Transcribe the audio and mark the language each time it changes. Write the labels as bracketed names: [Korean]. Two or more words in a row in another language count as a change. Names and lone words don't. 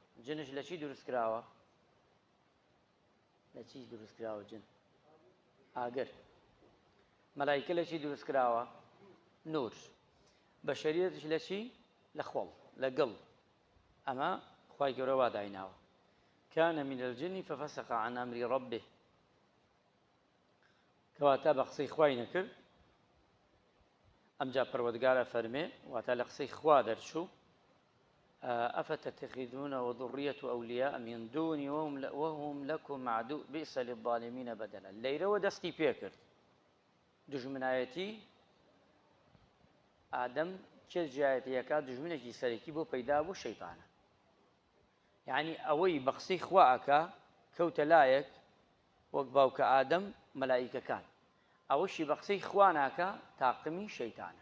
[Central Kurdish] جنش لە چی دروست کراوە؟ لە چی دروست کراوە جن؟ ئاگر. مەلایکە لە چی دروست کراوە؟ نور. بەشەریەتش لە چی؟ لە خۆڵ، لە گڵ. ئەمە خی گەورە وا دایناوە. [Arabic] کانە من الجن ففسق عن أمر ربه. [Central Kurdish] کەواتە بە قسەی خوای نەکرد. ئەمجا پەروەردگارە فەرمێ، واتە لە قسەی خوا دەرچوو، [Arabic] أفتتخذونه وذرية أولياء من دوني وهم لكم عدو بئس للظالمين بدلا. [Central Kurdish] لەیرەوە دەستی پێ کرد دژمنایەتی ئادەم، چێ جایەتیەکە دژمنێکی سەرەکی بۆ پەیدا بوو شەیطانە. یعنی ئەوەی بە قسەی خوا ئەکا کەوتە لایەک وەک باوکە ئادەم مەلایکەکان، ئەوەشی بە قسەی خوا ناکە تاقمی شەیطانە.